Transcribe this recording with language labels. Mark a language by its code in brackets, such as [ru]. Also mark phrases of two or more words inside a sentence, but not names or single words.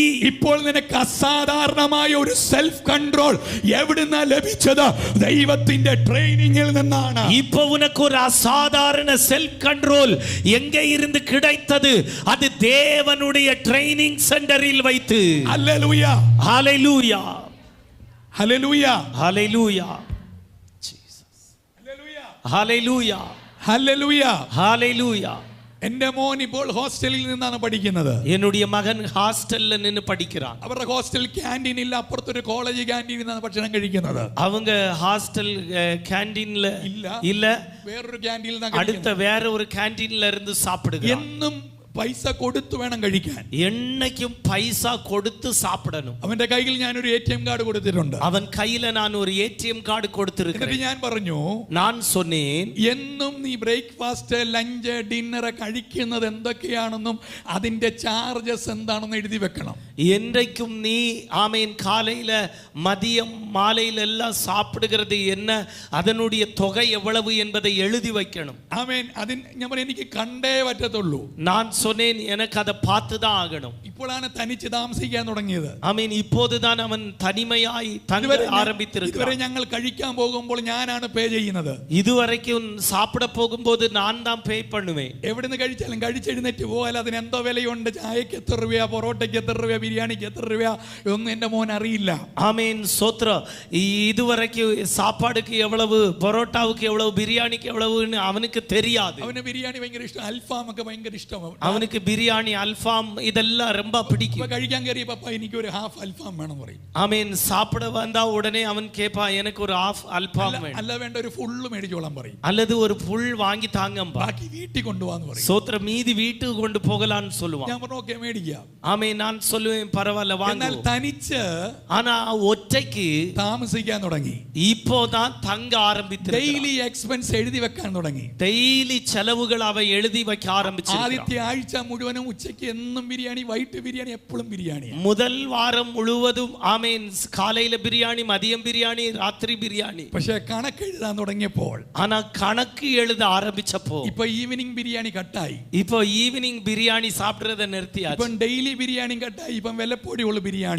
[ml] ഇപ്പോൾ നിനക്ക് അസാധാരണമായ ഒരു [en] self control [ml] എവിടുന്നാ ലഭിച്ചത്? ദൈവത്തിന്റെ ട്രെയിനിങ്ങിൽ നിന്നാണ്. [ta] இப்போ உனக்கு ஒரு அசாதாரண [en] self control [ta] எங்கே இருந்து கிடைத்தது? அது தேவனுடைய [en] training centre [ta] வைத்து. [ml] ഹല്ലേലൂയ, [ta] ஹalleluya, [ml] ഹല്ലേലൂയ, [ta] ஹalleluya, [ml] ഹല്ലേലൂയ, [ta] ஹalleluya, [ml] ഹല്ലേലൂയ. [ta] ஹalleluya. [ml] എന്റെ മോൻ ഇപ്പോൾ ഹോസ്റ്റലിൽ നിന്നാണ് പഠിക്കുന്നത്. [ta] என்னுடைய மகன் ஹாஸ்டல்ல நின்னு படிக்கிறான். [ml] അവരുടെ [en] hostel canteen [ml] ഇല്ല, അപ്പുറത്തൊരു കോളേജ് ക്യാൻറ്റീനിൽ നിന്നാണ് ഭക്ഷണം കഴിക്കുന്നത്. [ta] அவங்க [en] hostel canteen [ta] இல்ல, [ml] വേറൊരു ക്യാൻറ്റീനിൽ നിന്നാണ് [ta] அடுத்த வேற ஒரு கேண்டீன்ல இருந்து சாப்பிடுகிறான். [ml] എന്നും പൈസ കൊടുത്തു വേണം കഴിക്കാൻ. [ta] என்னைக்கும் பைசா கொடுத்து சாப்பிடணும். [ml] അവന്റെ കയ്യിൽ ഞാനൊരു [en] ATM card [ml] കൊടുത്തിട്ടുണ്ട്. [ta] அவன் கையில நான் ஒரு [en] ATM card [ta] கொடுத்திருக்கிறேன். [ml] എന്നിട്ട് ഞാൻ പറഞ്ഞു, [ta] நான் சொன்னேன், [ml] എന്നും നീ [en] breakfast, lunch, dinner [ml] കഴിക്കുന്നത് എന്തൊക്കെയാണെന്നും അതിന്റെ ചാർജസ് എന്താണെന്ന് എഴുതി വെക്കണം. [ta] என்றைக்கும் நீ ஆமென் காலையில மதியம் மாலையில எல்லாம் சாப்பிடுகிறது என்ன, அதனுடைய தொகை எவ்வளவு என்பதை எழுதி வைக்கணும். [ml] ആമേൻ. ഞാൻ പറഞ്ഞു, എനിക്ക് കണ്ടേ പറ്റത്തുള്ളൂ. [ta] நான் சொன்னேன், எனக்கு அதை பார்த்து தான் ஆகணும். [ml] ഇപ്പോഴാണ് തനിച്ച് താമസിക്കാൻ തുടങ്ങിയത്. [ta] ஆமென். இப்போதுதான் அவன் தனிமையாய் தங்க ஆரம்பித்திருக்கிறான். [ml] ഇതുവരെ ഞങ്ങൾ കഴിക്കാൻ പോകുമ്പോൾ ഞാനാണ് പേ ചെയ്യുന്നത്. [ta] இதுவரைக்கும் சாப்பிட போகும்போது நான் தான் பே பண்ணுவேன். [ml] എവിടുന്ന് കഴിച്ചാലും കഴിച്ചെഴുന്നേറ്റ് പോയാൽ അതിന് എന്തോ വിലയുണ്ട്. ചായക്ക് എത്ര രൂപ, പൊറോട്ടയ്ക്ക് എത്ര രൂപ, ബിരിയാണിക്ക് എത്ര രൂപ, ഒന്നും എന്റെ മോൻ അറിയില്ല. [ta] ஆமென், ஸ்தோத்திரம். இதுவரைக்கும் சாப்பாடுக்கு எவ்வளவு, பரோட்டாவுக்கு எவ்வளவு, பிரியாணிக்கு எவ்வளவுன்னு அவனுக்கு தெரியாது. [ml] അവന് ബിരിയാണി ഭയങ്കര ഇഷ്ടം, അൽഫാം ഒക്കെ ഭയങ്കര ഇഷ്ടമാണ്. [ta] அவனுக்கு பிரியாணி, அல்ஃபாம் இதெல்லாம் ரொம்ப பிடிக்கும். [ml] കഴിക്കാൻ കയറിയ പപ്പ എനിക്ക് ഒരു ഹാഫ് അൽഫാം വേണം പറയും. [ta] ஆமென். சாப்பிட வந்தா உடனே அவன் கேட்பா, எனக்கு ஒரு ஹாஃப் அல்ஃபாம் வேணும், [ml] അല്ല വേണ്ട ഒരു ഫുള്ള് മേടിച്ചോളാൻ പറയും. [ta] அல்லது ஒரு ஃபுல் வாங்கி தாங்கம்பா, [ml] ബാക്കി വീട്ടിൽ കൊണ്ടുപോകാന്ന് പറയും. [ta] சோத்திரம் மீதி வீட்டுக்கு கொண்டு போகலான்னு சொல்லுவான். [ml] ഞാൻ പറഞ്ഞു, ഓക്കെ മേടിക്കാം. [ta] ஆமென். நான் சொல்லுவேன், பரவாயில்ல [ml] എന്നാൽ [ta] வாங்க. [ml] തനിച്ച് [ta] ஆனா ஒற்றைக்கு [ml] താമസിക്കാൻ തുടങ്ങി. [ta] இப்போதான் தங்க ஆரம்பித்து [en] daily expense [ml] എഴുതി വെക്കാൻ തുടങ്ങി. [ta] டெய்லி செலவுகள் அவ எழுதி வைக்க ஆரம்பிச்சு. [ml] ആദ്യത്തെ ആഴ്ച മുഴുവനും ഉച്ചയ്ക്ക് എന്നും ബിരിയാണി, വൈകിട്ട് ബിരിയാണി, എപ്പോഴും ബിരിയാണി. [ta] முதல் வாரம் முழுவதும் ஆமென், காலையில பிரியாணி, மதியம் பிரியாணி, ராத்திரி பிரியாணி. [ml] പക്ഷെ കണക്ക് എഴുതാൻ തുടങ്ങിയപ്പോൾ, [ta] ஆனா கணக்கு எழுத ஆரம்பிச்சப்போ [ml] ഇപ്പൊ ഈവനിങ് ബിരിയാണി കട്ടായി. [ta] இப்போ ஈவினிங் பிரியாணி சாப்பிடுறத நிறுத்தியாச்சு. [ml] ഇപ്പം ഡെയിലി ബിരിയാണി കട്ടായി. ഇപ്പം വിലപ്പൊടിയുള്ള ബിരിയാണി.